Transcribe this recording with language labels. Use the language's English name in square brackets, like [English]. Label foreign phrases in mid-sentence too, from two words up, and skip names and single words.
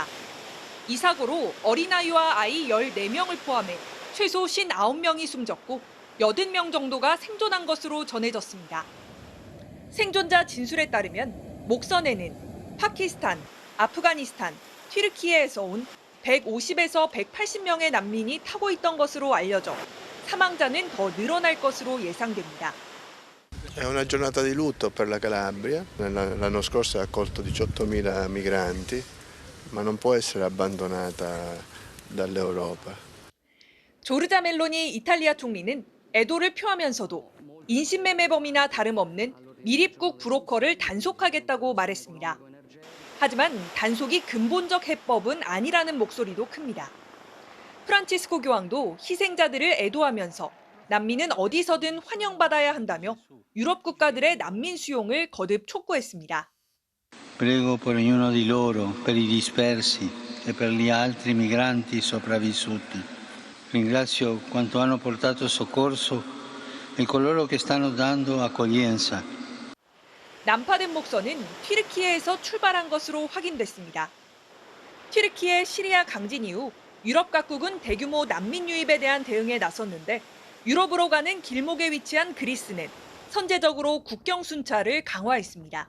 [Korean] 이 사고로 어린아이와 아이 14명을 포함해 최소 59명이 숨졌고 80명 정도가 생존한 것으로 전해졌습니다. 생존자 진술에 따르면 목선에는 파키스탄, 아프가니스탄, 튀르키예에서 온 150에서 180명의 난민이 타고 있던 것으로 알려져 사망자는 더 늘어날 것으로 예상됩니다. [Italian] È una giornata di lutto per la Calabria. L'anno scorso ha accolto 18.000 migranti, ma non può essere abbandonata dall'Europa. [Korean] 조르자 멜로니 이탈리아 총리는 애도를 표하면서도 인신매매범이나 다름없는 미립국 브로커를 단속하겠다고 말했습니다. 하지만 단속이 근본적 해법은 아니라는 목소리도 큽니다. 프란치스코 교황도 희생자들을 애도하면서 난민은 어디서든 환영받아야 한다며 유럽 국가들의 난민 수용을 거듭 촉구했습니다. [Italian] Prego per ognuno di loro, per i dispersi e per gli altri migranti sopravvissuti. Ringrazio quanto hanno portato soccorso e coloro che stanno dando accoglienza. [Korean] 난파된 목선은 튀르키예에서 출발한 것으로 확인됐습니다. 튀르키예 시리아 강진 이후 유럽 각국은 대규모 난민 유입에 대한 대응에 나섰는데 유럽으로 가는 길목에 위치한 그리스는 선제적으로 국경 순찰을 강화했습니다.